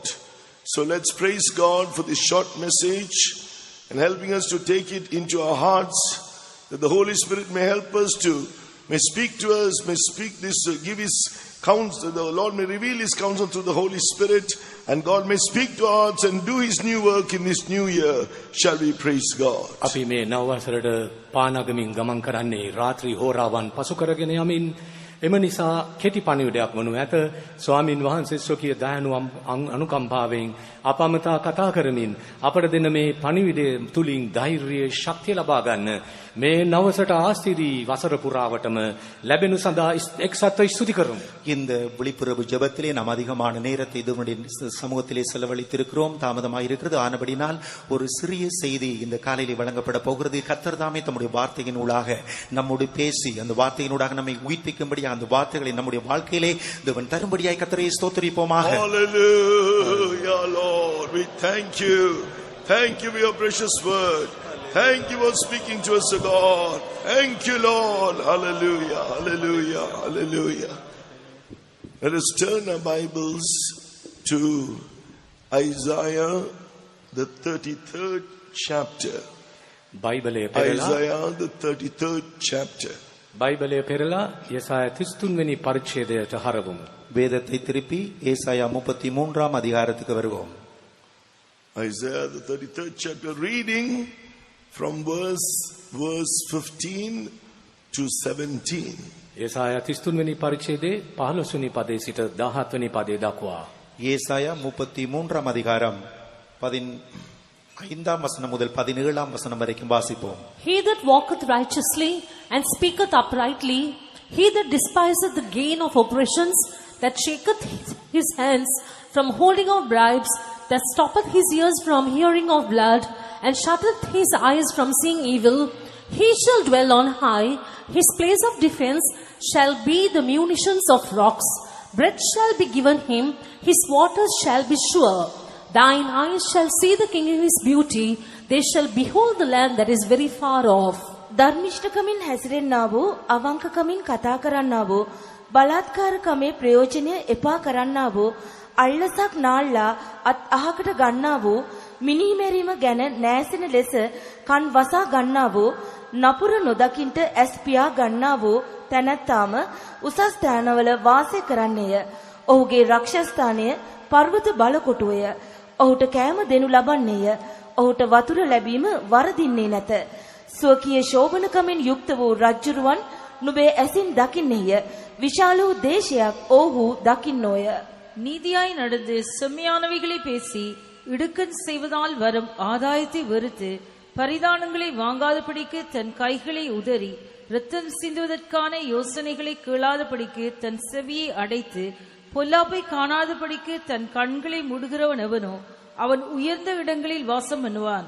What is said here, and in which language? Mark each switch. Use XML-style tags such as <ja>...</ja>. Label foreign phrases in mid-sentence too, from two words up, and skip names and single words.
<en>So let's praise God for this short message and helping us to take it into our hearts, that the Holy Spirit may help us to, may speak to us, may speak this, give His counsel, the Lord may reveal His counsel through the Holy Spirit, and God may speak to our hearts and do His new work in this new year. Shall we praise God?</en> <si>අපි මේ නවවසරට පානගමින් ගමන් කරන්නේ රාත්‍රී හෝරාවන් පසු කරගෙන යමින් එම නිසා කෙටි පණිවිඩයක් වනු ඇත. ස්වාමින් වහන්සේ ස්වකීය දයානු අනුකම්පාවෙන් අප අමතා කතා කරමින් අපට දෙන මේ පණිවිඩය තුලින් ධෛර්යය ශක්තිය ලබා ගන්න මේ නවසට ආස්තිරි වසර පුරාවටම ලැබෙනු සඳහා එක්සත්ව ස්තුති කරමු.</si> <ta>இந்த விழிப்புணர்வு ஜெபத்திலே நாம் அதிகமான நேரத்தை இதனுடைய சமூகத்திலே செலவழித்திருக்கிறோம். தாமதமாக இருக்கிறது. ஆனபடினால் ஒரு சிறிய செய்தி இந்த காலையிலே வழங்கப்பட போகிறது. கர்த்தர் தாமே தம்முடைய வார்த்தையின் ஊடாக நம்மோடு பேசி அந்த வார்த்தையினூடாக நம்மை உயிர்ப்பிக்கும்படி அந்த வார்த்தைகளை நம்முடைய வாழ்க்கையிலே தேவன் தரும்படியாய் கர்த்தரை ஸ்தோத்திரிப்போமாக.</ta> <en>Hallelujah, Lord, we thank you. Thank you for your precious word. Thank you for speaking to us, O God. Thank you, Lord. Hallelujah, hallelujah, hallelujah. Let us turn our Bibles to Isaiah, the 33rd chapter. Isaiah, the 33rd chapter.</en> <si>බයිබලය පෙරලා යෙසායා 33 වෙනි පරිච්ඡේදයට හරවමු.</si> <ta>வேதத்தை திருப்பி ஏசாயா 33ஆம் அதிகாரத்துக்கு வருவோம்.</ta> <en>Isaiah, the 33rd chapter, reading from verse 15 to 17.</en> <si>යෙසායා 33 වෙනි පරිච්ඡේදයේ 15 වෙනි පදේ සිට 17 වෙනි පදේ දක්වා.</si> <ta>ஏசாயா 33ஆம் அதிகாரம் 15ஆம் வசனம் முதல் 17ஆம் வசனம் வரைக்கும் வாசிப்போம்.</ta> <en>He that walketh righteously and speaketh uprightly, he that despiseth the gain of oppressions, that shaketh his hands from holding of bribes, that stoppeth his ears from hearing of blood, and shutteth his eyes from seeing evil, he shall dwell on high. His place of defense shall be the munitions of rocks. Bread shall be given him, his waters shall be sure. Thine eyes shall see the king in his beauty, they shall behold the land that is very far off.</en> <si>ධර්මිෂ්ඨකමින් හැසිරෙන්නා වූ, අවංකකමින් කතා කරන්නා වූ, බලාත්කාරකමේ ප්‍රයෝජනය එපා කරන්නා වූ, අල්ලසක් නාල්ලා අත් අහකට ගන්නා වූ, මිනිමෙරීම ගැන නෑසෙන ලෙස කන් වසා ගන්නා වූ, නපුර නොදකින්ට ඇස් පියා ගන්නා වූ තැනැත්තාම උසස් ස්ථානවල වාසය කරන්නේය. ඔහුගේ රක්ෂස්ථානය පර්වත බලකොටුවය. ඔහුට කෑම දෙනු ලබන්නේය. ඔහුට වතුර ලැබීම වරදින්නේ නැත. ස්වකීය ශෝභනකමින් යුක්ත වූ රජ්ජුරුවන් නුඹේ ඇසින් දකින්නේය. විශාල වූ දේශයක් ඔහු දකින්නෝය.</si> <ta>நீதியாய் நடந்து செம்மையானவைகளை பேசி இடுக்கண் செய்வதால் வரும் ஆதாயத்தை வெறுத்து பரிதானங்களை வாங்காதபடிக்கு தன் கைகளை உதறி இரத்தம் சிந்துவதற்கான யோசனைகளை கேளாதபடிக்கு தன் செவியை அடைத்து பொல்லாப்பை காணாதபடிக்கு தன் கண்களை மூடுகிறவன் எவனோ அவன் உயர்ந்த இடங்களில் வாசம் பண்ணுவான்.</ta>